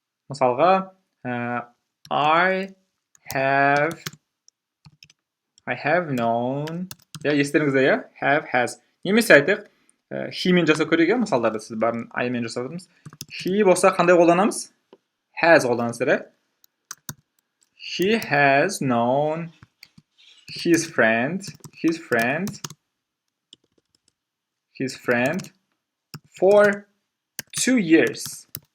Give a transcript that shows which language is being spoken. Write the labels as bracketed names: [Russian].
[Kazakh] Мысалға, [English] I have known. [Kazakh] Естеріңізде, have, has. Немесе айтайық, he мен жасау керек, мысалдарды сіз барын I мен жасап отырмыз. He болса қандай қолданамыз? Has қолданасыздар. [English] He has known his friend for 2 years.